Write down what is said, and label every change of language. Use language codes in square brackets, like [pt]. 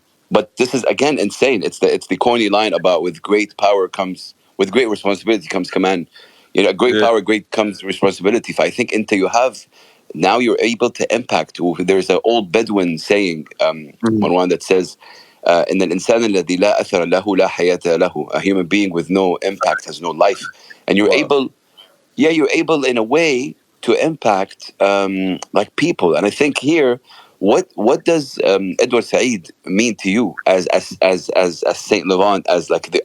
[en] But this is again insane. It's the corny line about with great power comes with great responsibility comes command. You know, great Yeah. power, great comes responsibility. I think until you have now you're able to impact. There's an old Bedouin saying, Mm. one that says, [ar] "إن الإنسان الذي لا أثر له لا حياة له." [en] A human being with no impact has no life, and you're Wow. able, yeah, you're able in a way to impact like people. And I think here, what does Edward Said mean to you as Saint Levant, as like the